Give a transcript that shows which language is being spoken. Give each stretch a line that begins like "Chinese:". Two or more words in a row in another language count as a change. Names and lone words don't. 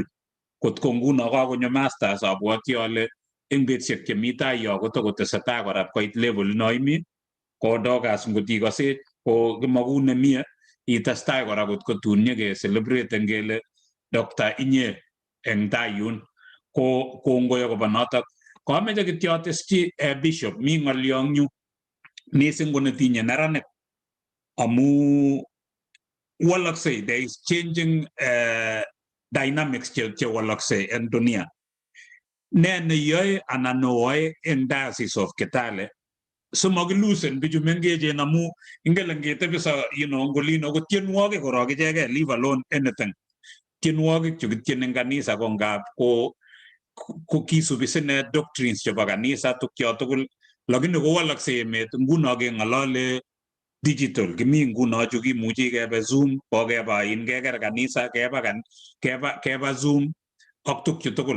Kalenjin: Kotko nguno kakonyo masters abwoti ale eng betusiek chemi tai yo kotokotesetai kora koit level no imi kodokas ngot ikose ko kimaku nemie itestai kora kotko tun nyeke celebrate ngele Dr. inye eng tai yun. Ko kongoi akobo notok. Kameche kityo ateschi Bishop mi ng'olyo eng yu mising ko netinye neranik amu walaksei,
English: there is changing dynamics
Kalenjin: che walaksei en dunia. Ne neyoe anan neoe en Diocese of Kitale simakilusen bichu mengechen amu ingele ngetebisa ngolin ako tienwogik korok ichekei,
English: leave alone anything.
Kalenjin: Tienwogik chu kitien eng kanisa ko ngap ko kisubi sine doctrines chebo kanisa tukyo tugul, lakini kowalaksei emet. Nguno keng'olole digital, kimi nguno chu kimuchi kebe Zoom, kokeba keker kanisa keba Zoom ak tukchu tugul.